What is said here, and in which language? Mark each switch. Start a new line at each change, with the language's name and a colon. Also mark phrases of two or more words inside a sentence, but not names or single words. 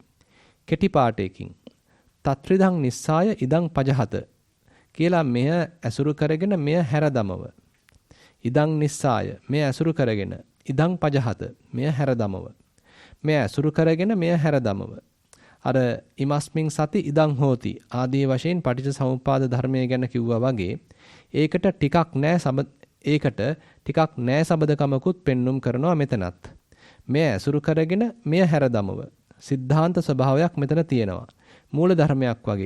Sinhala: කෙටි පාඨයකින්
Pali: තත්‍රිදං නිස්සාය ඉදං පජහත
Sinhala: කියලා මෙය ඇසුරු කරගෙන මෙය හැරදමව.
Pali: ඉදං නිස්සාය
Sinhala: මෙය ඇසුරු කරගෙන
Pali: ඉදං පජහත
Sinhala: මෙය හැරදමව. මෙය ඇසුරු කරගෙන මෙය හැරදමව. අර
Pali: ඉමස්මින් සති ඉදං හෝති
Sinhala: ආදී වශයෙන් පටිච්චසමුප්පාද ධර්මය ගැන කිව්වා වගේ ඒකට ටිකක් නෑ සබදකමකුත් පෙන්눔 කරනවා මෙතනත්. මෙය ඇසුරු කරගෙන මෙය හැරදමව. සිද්ධාන්ත ස්වභාවයක් මෙතන තියෙනවා. මූල ධර්මයක් වගේ.